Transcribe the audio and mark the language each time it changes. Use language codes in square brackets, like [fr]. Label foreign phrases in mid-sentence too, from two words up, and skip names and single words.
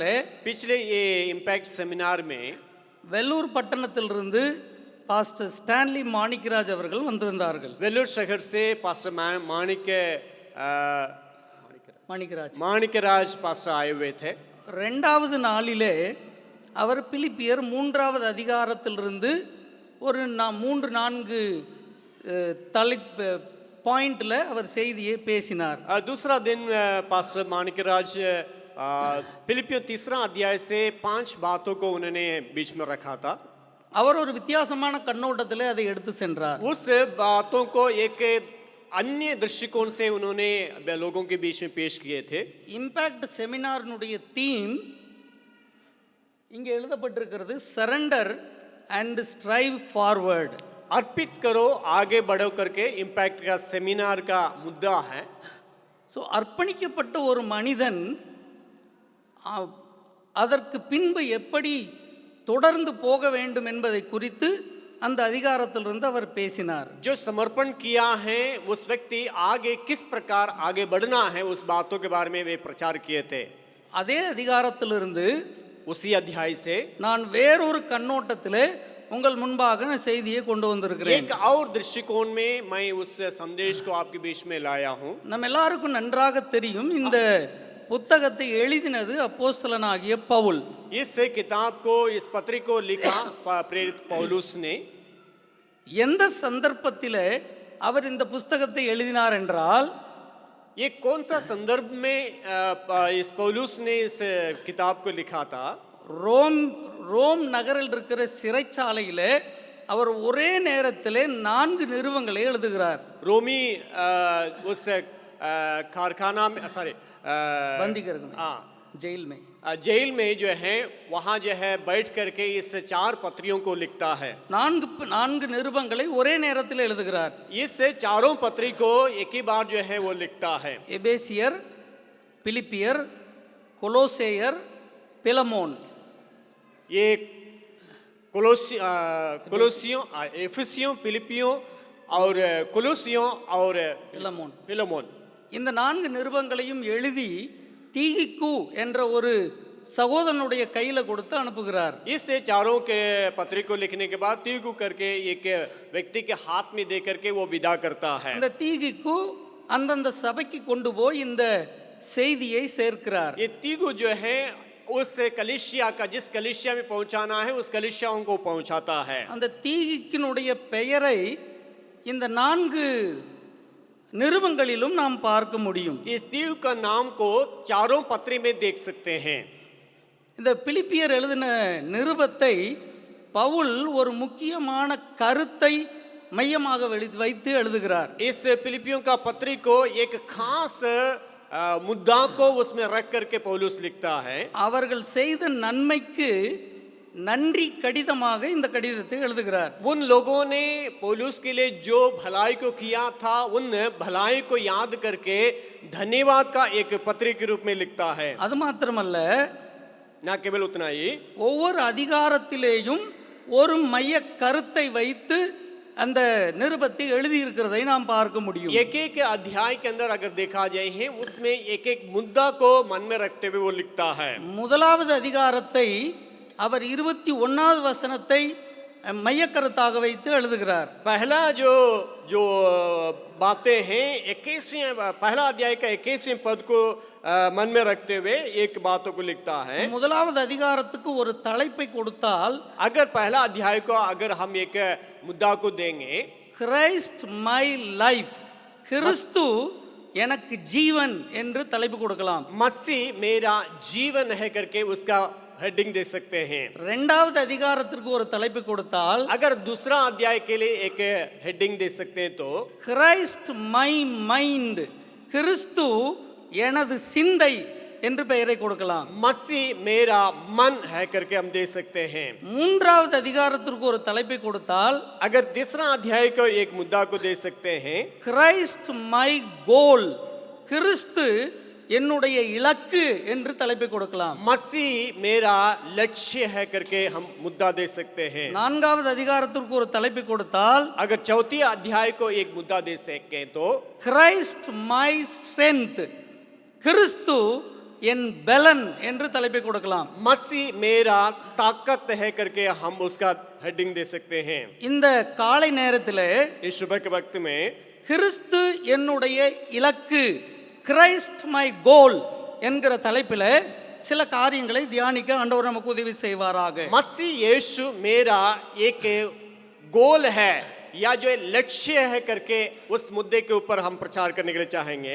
[hi] पिछले ये [en] impact seminar [hi] में [ta] வெள்ளூர் பட்டணத்திலிருந்து பாஸ்டர் ஸ்டான்லி மாணிக்கராஜ் அவர்கள் வந்திருந்தார்கள். [hi] वेल्लूर शहर से पास्टर माणिकराज पास्टर आए हुए थे। [ta] 2வது நாளிலே அவர் பிலிப்பியர் 3வது அதிகாரத்திலிருந்து ஒரு 3-4 பாயிண்ட்ல அவர் செய்தியை பேசினார். [hi] दूसरा दिन पास्टर माणिकराज फिलिपियों 3 अध्याय से 5 बातों को उन्होंने बीच में रखा था। [ta] அவர் ஒரு வித்தியாசமான கண்ணோட்டத்தில் அதை எடுத்து சென்றார். [hi] उस बातों को एक अन्य दृष्टिकोण से उन्होंने लोगों के बीच में पेश किए थे। [ta] இம்பேக்ட் செமினாரினுடைய தீம் இங்கே எழுதப்பட்டிருக்கிறது, [en] surrender and strive forward. [hi] अर्पित करो आगे बढ़ो करके इम्पैक्ट का सेमिनार का मुद्दा है। [ta] ஸோ அர்ப்பணிக்கப்பட்ட ஒரு மனிதன் அதற்கு பின்பு எப்படி தொடர்ந்து போக வேண்டும் என்பதை குறித்து அந்த அதிகாரத்திலிருந்து அவர் பேசினார். [hi] जो समर्पण किया है उस व्यक्ति आगे किस प्रकार आगे बढ़ना है उस बातों के बारे में वे प्रचार किए थे. [ta] அதே அதிகாரத்திலிருந்து [hi] उसी अध्याय से [ta] நான் வேறொரு கண்ணோட்டத்திலே உங்கள் முன்பாக நான் செய்தியை கொண்டு வந்திருக்கிறேன். [hi] एक और दृष्टिकोण में मैं उस संदेश को आपके बीच में लाया हूँ. [ta] நம்ம எல்லாருக்கும் நன்றாக தெரியும், இந்த புத்தகத்தை எழுதினது அப்போஸ்தலனாகிய பவுல். [hi] इस किताब को, इस पत्री को लिखा प्रेरित पौलुस ने. [ta] எந்த சந்தர்ப்பத்திலே அவர் இந்த புஸ்தகத்தை எழுதினார் என்றால், [hi] ये कौन सा संदर्भ में इस पौलुस ने इस किताब को लिखा था? [ta] ரோம் நகரில் இருக்கிற சிறைச்சாலையிலே அவர் ஒரே நேரத்திலே 4 நிருபங்களை எழுதுகிறார். [hi] रोमी उस कारखाना में, सॉरी, बंदीगृह में, जेल में जो है वहाँ जो है बैठ करके इस 4 पत्रियों को लिखता है. [ta] 4 நிருபங்களை ஒரே நேரத்தில் எழுதுகிறார். [hi] इस 4 पत्री को एक ही बार जो है वो लिखता है. एबेसियर, फिलिपियर, कोलोसेयर, पिलमोन. ये कोलोसियों, एफिसियों, फिलिपियों और कोलोसियों और फिलमोन. [ta] இந்த 4 நிருபங்களையும் எழுதி தீகிக்கு என்ற ஒரு சகோதரனுடைய கையில கொடுத்து அனுப்புகிறார். [hi] इस 4 के पत्री को लिखने के बाद तीगु करके एक व्यक्ति के हाथ में दे करके वो विदा करता है. [ta] இந்த தீகிக்கு அந்தந்த சபைக்கு கொண்டு போய் இந்த செய்தியை சேர்க்கிறார். [hi] ये तीगु जो है उस कलीसिया का, जिस कलीसिया में पहुंचाना है उस कलीसियाओं को पहुंचाता है. [ta] அந்த தீகிக்கினுடைய பெயரை இந்த 4 நிருபங்களிலும் நாம் பார்க்க முடியும். [hi] इस तीगु का नाम को 4 पत्री में देख सकते हैं. [ta] இந்த பிலிப்பியர் எழுதின நிருபத்தை பவுல் ஒரு முக்கியமான கருத்தை மையமாக வைத்து எழுதுகிறார். [hi] इस फिलिपियों का पत्री को एक खास मुद्दा को उसमें रख करके पौलुस लिखता है. [ta] அவர்கள் செய்த நன்மைக்கு நன்றி கடிதமாக இந்த கடிதத்தை எழுதுகிறார். [hi] उन लोगों ने पौलुस के लिए जो भलाई को किया था, उन भलाई को याद करके धन्यवाद का एक पत्री के रूप में लिखता है. [ta] அது மாத்திரமல்ல, [hi] ना केवल उतना ही, [ta] ஒவ்வொரு அதிகாரத்திலேயும் ஒரு மைய கருத்தை வைத்து அந்த நிருபத்தை எழுதி இருக்கிறதை நாம் பார்க்க முடியும். [hi] एक एक अध्याय के अंदर अगर देखा जाए है उसमें एक एक मुद्दा को मन में रखते हुए वो लिखता है. [ta] முதலாவது அதிகாரத்தை அவர் 21வது வசனத்தை மையக்கருத்தாக வைத்து எழுதுகிறார். [hi] पहला जो बातें हैं 21वें, पहला अध्याय का 21वें पद को मन में रखते हुए एक बातों को लिखता है. [ta] முதலாவது அதிகாரத்துக்கு ஒரு தலைப்பை கொடுத்தால், [hi] अगर पहला अध्याय को अगर हम एक मुद्दा को देंगे, [en] Christ my life, [ta] கிறிஸ்து எனக்கு ஜீவன் என்று தலைப்பு கொடுக்கலாம். [hi] मसीह मेरा जीवन है करके उसका हेडिंग दे सकते हैं. [ta] இரண்டாவது அதிகாரத்திற்கு ஒரு தலைப்பு கொடுத்தால், [hi] अगर दूसरा अध्याय के लिए एक हेडिंग दे सकते हैं तो [en] Christ my mind, [ta] கிறிஸ்து எனது சிந்தை என்று பெயரை கொடுக்கலாம். [hi] मसीह मेरा मन है करके हम दे सकते हैं. [ta] மூன்றாவது அதிகாரத்திற்கு ஒரு தலைப்பை கொடுத்தால், [hi] अगर तीसरा अध्याय को एक मुद्दा को दे सकते हैं, [en] Christ my goal, [ta] கிறிஸ்து என்னுடைய இலக்கு என்று தலைப்பை கொடுக்கலாம். [hi] मसीह मेरा लक्ष्य है करके हम मुद्दा दे सकते हैं. [ta] நான்காவது அதிகாரத்திற்கு ஒரு தலைப்பை கொடுத்தால், [hi] अगर चौथी अध्याय को एक मुद्दा दे सके तो [en] Christ my strength, [ta] கிறிஸ்து என் பலன் என்று தலைப்பை கொடுக்கலாம். [hi] मसीह मेरा ताकत है करके हम उसका हेडिंग दे सकते हैं. [ta] இந்த காலை நேரத்திலே [hi] इस सुबह के वक्त में [ta] கிறிஸ்து என்னுடைய இலக்கு, [en] Christ my goal [ta] என்கிற தலைப்பில் சில காரியங்களை தியானிக்க ஆண்டவர் நமக்கு உதவி செய்வாராக. [hi] मसीह यीशु मेरा एक गोल है या जो लक्ष्य है करके उस मुद्दे के ऊपर हम प्रचार करने के लिए चाहेंगे.